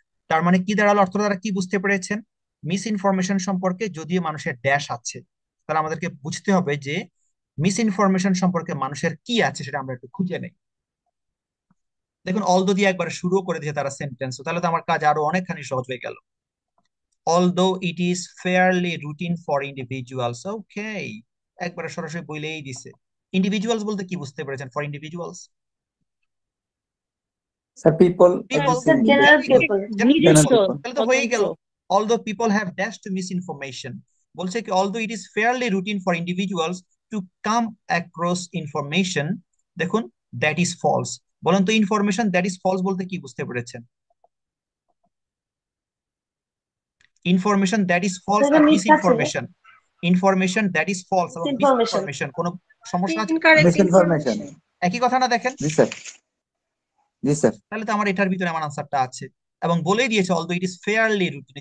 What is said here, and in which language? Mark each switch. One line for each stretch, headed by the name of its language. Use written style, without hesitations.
Bangla: তার মানে কি দাঁড়ালো, অর্থ দ্বারা কি বুঝতে পেরেছেন? মিস ইনফরমেশন সম্পর্কে যদিও মানুষের ড্যাশ আছে, তাহলে আমাদেরকে বুঝতে হবে যে মিস ইনফরমেশন সম্পর্কে মানুষের কি আছে সেটা আমরা একটু খুঁজে নেই। দেখুন অলদো দিয়ে একবার শুরু করে দিয়ে তারা সেন্টেন্স, তাহলে তো আমার কাজ আরো অনেকখানি সহজ হয়ে গেল।
English: although it is fairly routine for individuals, okay,
Bangla: একবারে সরাসরি বলেই দিছে। ইন্ডিভিজুয়ালস বলতে কি বুঝতে পেরেছেন?
English: For individuals sir, people People. Sir, general people. General people, people.
Bangla: তাহলে তো হয়েই গেল।
English: although people have dash to misinformation,
Bangla: বলছে কি
English: although it is fairly routine for individuals to come across information, দেখুন that is false,
Bangla: বলেন তো information
English: that is false
Bangla: বলতে কি বুঝতে পেরেছেন?
English: information that is false আর misinformation, information that is false এবং misinformation
Bangla: কোন সমস্যা আছে?
English: Misinformation.
Bangla: একই কথা না? দেখেন জি স্যার। জি স্যার। তাহলে তো আমার এটার ভিতরে আমার আনসারটা আছে এবং বলেই দিয়েছে
English: Although it is fairly routine.